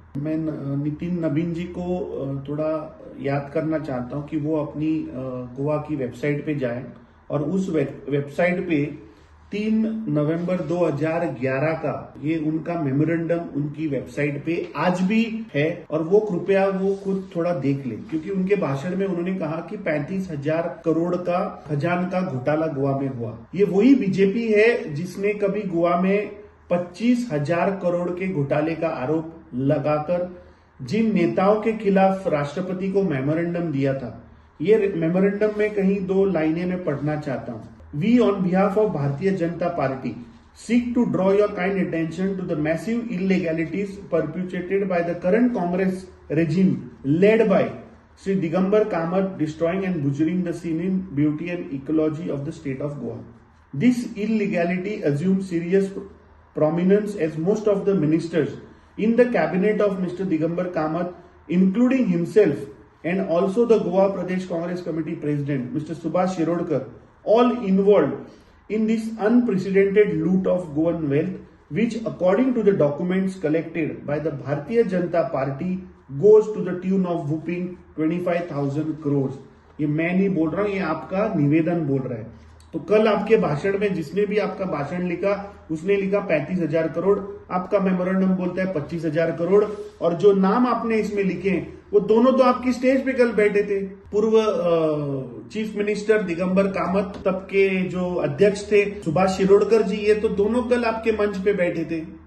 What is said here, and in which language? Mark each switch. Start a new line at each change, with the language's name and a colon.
Hindi: मैं नितिन नबीन जी को थोड़ा याद करना चाहता हूं कि वो अपनी गोवा की वेबसाइट पे जाएं और उस वेबसाइट पे 3 नवंबर 2011 का ये उनका मेमोरेंडम उनकी वेबसाइट पे आज भी है और वो कृपया वो खुद थोड़ा देख ले, क्योंकि उनके भाषण में उन्होंने कहा कि 35,000 करोड़ का खजान का घोटाला गोवा में हुआ। ये वही बीजेपी है जिसने कभी गोवा में 25,000 करोड़ के घोटाले का आरोप लगाकर जिन नेताओं के खिलाफ राष्ट्रपति को मेमोरेंडम दिया था। ये मेमोरेंडम में कहीं 2 लाइनें में पढ़ना चाहता हूं।
English: We on behalf of Bharatiya Janata Party seek to draw your kind attention to the massive illegalities perpetrated by the current Congress regime led by Sri Digambar Kamath, destroying and butchering the scenic beauty and ecology of the state of Goa. This illegality assumes serious prominence as most of the ministers in the cabinet of Mr. Digambar Kamath, including himself and also the Goa Pradesh Congress Committee President Mr. Subhash Shirodkar, all involved in this unprecedented loot of Goan wealth, which according to the documents collected by the Bharatiya Janata Party goes to the tune of whopping 25,000 crores.
Hindi: ये मैं नहीं बोल रहा हूं, ये आपका निवेदन बोल रहा है। तो कल आपके भाषण में जिसने भी आपका भाषण लिखा उसने लिखा 35,000 करोड़, आपका मेमोरेंडम बोलता है 25,000 करोड़, और जो नाम आपने इसमें लिखे वो दोनों तो आपकी स्टेज पे कल बैठे थे। पूर्व चीफ मिनिस्टर दिगंबर कामत, तब के जो अध्यक्ष थे सुभाष शिरोडकर जी, ये तो दोनों कल आपके मंच पे बैठे थे।